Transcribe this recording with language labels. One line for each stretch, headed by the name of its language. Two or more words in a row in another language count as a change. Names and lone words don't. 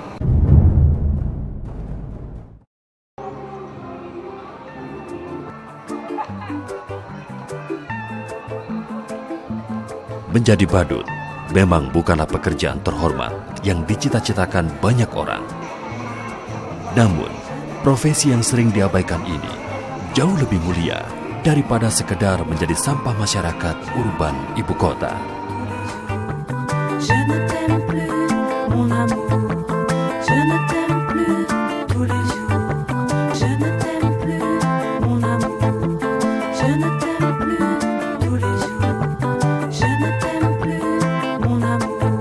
Indonesian: Menjadi badut memang bukanlah pekerjaan terhormat yang dicita-citakan banyak orang. Namun, profesi yang sering diabaikan ini jauh lebih mulia daripada sekedar menjadi sampah masyarakat urban ibu kota.
French: Je ne t'aime plus, mon amour. Je ne t'aime plus tous les jours. Je ne t'aime plus, mon amour. Je ne t'aime plus tous les jours. Je ne t'aime plus, mon amour.